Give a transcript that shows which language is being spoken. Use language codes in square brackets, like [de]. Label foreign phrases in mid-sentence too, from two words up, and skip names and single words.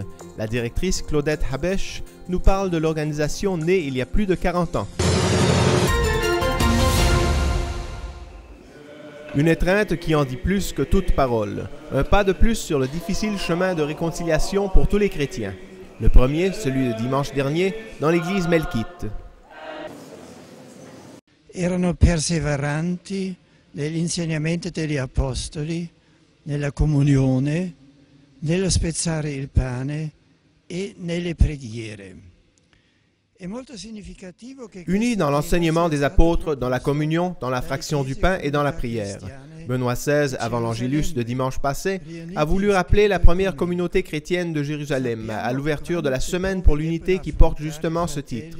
[fr] La directrice Claudette Habesh nous parle de l'organisation née il y a plus de 40 ans. Une étreinte qui en dit plus que toute parole. Un pas de plus sur le difficile chemin de réconciliation pour tous les chrétiens. Le premier, celui de dimanche dernier, dans l'église melkite. [it] Erano perseveranti negli insegnamenti degli apostoli, nella comunione, nello spezzare il pane e nelle preghiere. [fr] Unis dans l'enseignement des apôtres, dans la communion, dans la fraction du pain et dans la prière. Benoît XVI, avant l'Angélus de dimanche passé, a voulu rappeler la première communauté chrétienne de Jérusalem à l'ouverture de la semaine pour l'unité qui porte justement ce titre.